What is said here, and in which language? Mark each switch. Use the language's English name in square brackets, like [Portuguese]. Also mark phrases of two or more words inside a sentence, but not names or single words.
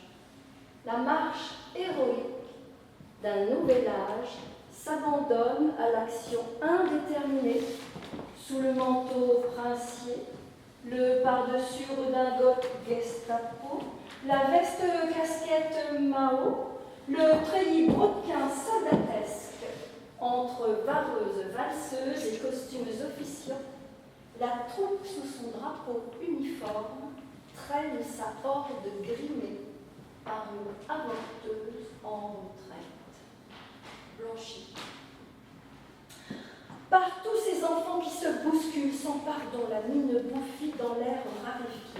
[French] La marche héroïque d'un nouvel âge s'abandonne à l'action indéterminée sous le manteau princier, le pardessus redingote Gestapo, la veste casquette Mao, le treillis brodequin soldatesque entre vareuses valseuses et costumes officieux, la troupe sous son drapeau uniforme traîne sa horde grimée par une avorteuse en retraite. Blanchie. Par tous ces enfants qui se bousculent sans pardon, la mine bouffie dans l'air raréfié.